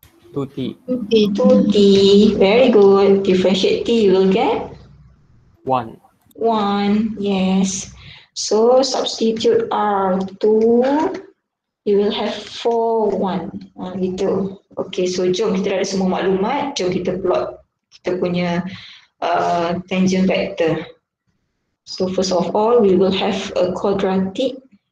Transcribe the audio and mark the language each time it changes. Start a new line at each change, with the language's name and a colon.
English: 2t. 2t. 2t. Very good. Differentiate t, you will get 1. 1. Yes. So substitute R2, you will have 4, 1. Gitu.
Malay: Okay, so jom kita dah ada semua maklumat. Jom kita plot kita punya tangent vector.
English: So first of all, we will have a quadratic.